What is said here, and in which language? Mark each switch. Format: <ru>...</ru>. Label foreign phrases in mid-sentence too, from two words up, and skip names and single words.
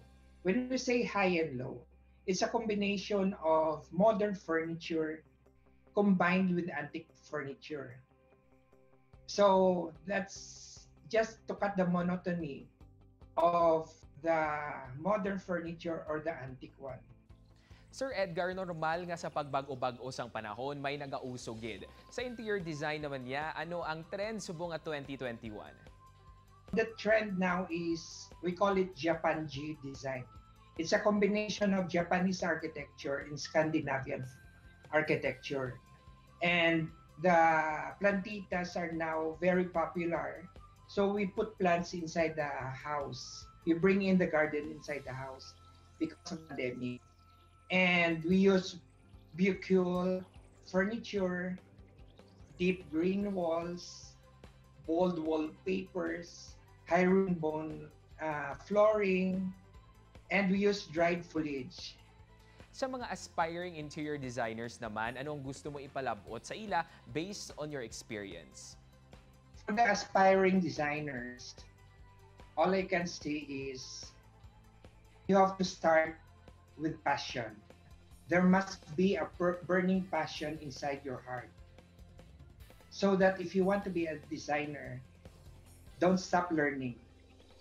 <en>When we say high and low, it's a combination of modern furniture combined with antique furniture. So that's just to cut the monotony of the modern furniture or the antique one.</en> <hil>Sir Edgar, normal nga sa pagbago-bago sang panahon, may nagausogid. Sa</hil> <en>interior design</en> <hil>naman niya, ano ang trend subong at 2021?</hil> <en>The trend now is, we call it Japan G design. It's a combination of Japanese architecture and Scandinavian architecture. And the plantitas are now very popular. So we put plants inside the house. We bring in the garden inside the house because of the pandemic. And we use bucule, furniture, deep green walls, bold wallpapers, herringbone flooring, and we use dried foliage.</en> <hil>Sa mga</hil> <en>aspiring interior designers</en> <hil>naman, anong gusto mo ipalabot sa ila</hil> <en>based on your experience? For the aspiring designers, all I can say is you have to start with passion. There must be a burning passion inside your heart. So that if you want to be a designer, don't stop learning.</en>